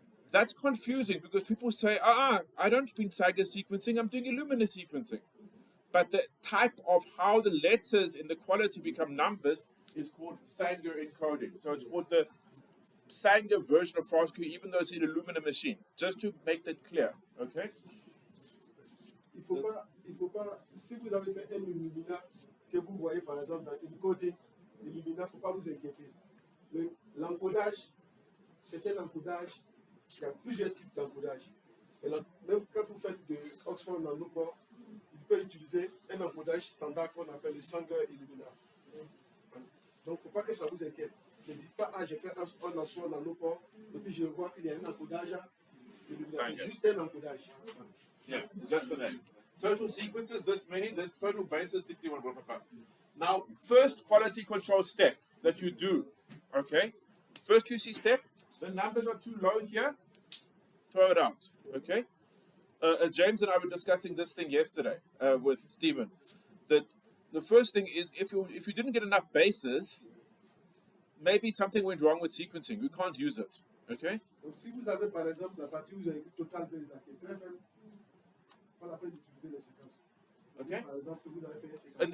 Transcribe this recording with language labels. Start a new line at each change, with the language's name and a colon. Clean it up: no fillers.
English: That's confusing because people say, I don't mean Sanger sequencing, I'm doing Illumina sequencing. But the type of how the letters in the quality become numbers is called Sanger encoding. So it's called the Sanger version of FastQ, even though it's an Illumina machine. Just to make that clear, okay?
French: Il faut pas, si vous avez fait un Illumina que vous voyez par exemple dans une coding Illumina, il ne faut pas vous inquiéter. L'encodage, c'est un encodage, il y a plusieurs types d'encodage. Même quand vous faites de Oxford Nanopore, il peut utiliser un encodage standard qu'on appelle le Sanger Illumina. Donc il ne faut pas que ça vous inquiète. Ne dites pas, j'ai fait un Oxford Nanopore, et puis je vois qu'il y a un encodage Illumina. C'est juste un encodage.
English: Yeah, just the name. Total sequences, this many, this total bases, 61. Now, first quality control step that you do, okay? First QC step, the numbers are too low here, throw it out, okay? James and I were discussing this thing yesterday with Stephen, that the first thing is if you didn't get enough bases, maybe something went wrong with sequencing. We can't use it, okay?
French: Donc si vous avez par exemple la partie où vous avez écrit total base là, qui est très faible, c'est pas la peine d'utiliser les séquences. Okay. Par exemple, vous avez fait une séquence.